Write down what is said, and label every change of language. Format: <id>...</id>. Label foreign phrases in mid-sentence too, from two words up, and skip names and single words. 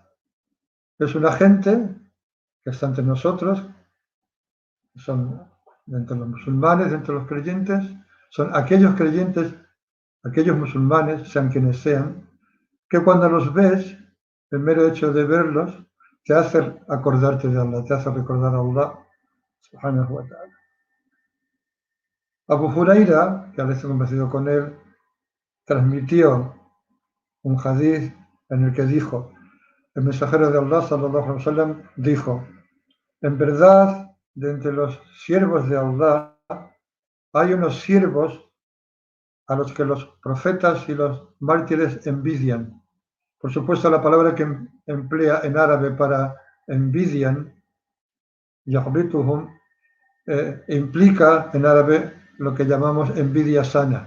<es>Es una gente que está entre nosotros, son entre los musulmanes, entre los creyentes, son aquellos creyentes, aquellos musulmanes, sean quienes sean, que cuando los ves, el mero hecho de verlos, te hace acordarte de Allah, te hace recordar a Allah</es> <ar>سبحانه وتعالى.</ar> <es>Abu Huraira, que al estar convencido con él, transmitió un hadith en el que dijo, el mensajero de Allah,</es> <ar>صلى الله عليه وسلم,</ar> <es>dijo, en verdad, de entre los siervos de Allah, hay unos siervos a los que los profetas y los mártires envidian. Por supuesto, la palabra que emplea en árabe para envidian, yahbituhum, implica en árabe lo que llamamos envidia sana.</es>